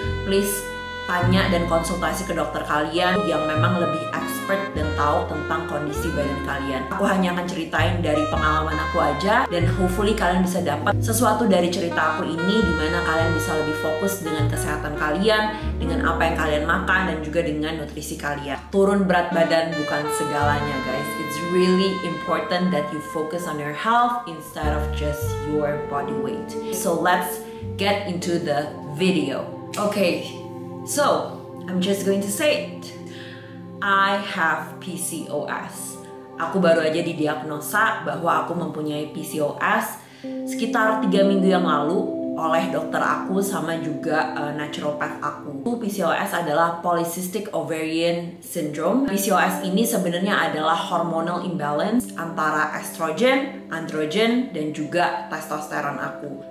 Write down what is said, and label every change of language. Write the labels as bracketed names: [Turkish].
[Indonesian] Please, tanya dan konsultasi ke dokter kalian yang memang lebih expert dan tahu tentang kondisi badan kalian. Aku hanya akan ceritain dari pengalaman aku aja, dan hopefully kalian bisa dapat sesuatu dari cerita aku ini, dimana kalian bisa lebih fokus dengan kesehatan kalian, dengan apa yang kalian makan, dan juga dengan nutrisi kalian. Turun berat badan bukan segalanya, guys. [English] It's really important that you focus on your health instead of just your body weight. So let's get into the video. Okay. So, I'm just going to say it. I have PCOS. [Indonesian] Aku baru aja didiagnosa bahwa aku mempunyai PCOS sekitar 3 minggu yang lalu oleh dokter aku sama juga naturopath aku. PCOS adalah Polycystic Ovarian Syndrome. PCOS ini sebenarnya adalah hormonal imbalance antara estrogen, androgen, dan juga testosteron aku.